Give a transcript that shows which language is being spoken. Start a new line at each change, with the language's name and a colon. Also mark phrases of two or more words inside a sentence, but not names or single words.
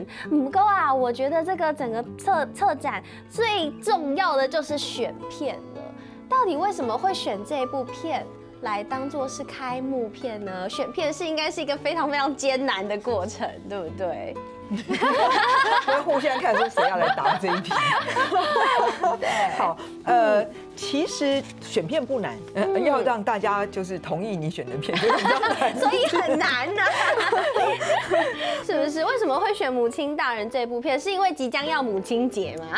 Chinese: 不過啊，我覺得這個整個策展最重要的就是選片了。到底為什麼會選這部片來當作是開幕片呢？選片是應該是一個非常非常艱難的過程，對不對？会互相看说谁要来答这一题。好，其实选片不难，要让大家就是同意你选的片就比较难，所以很难呐、是不是？为什么会选《母亲大人》这部片？是因为即将要母亲节吗？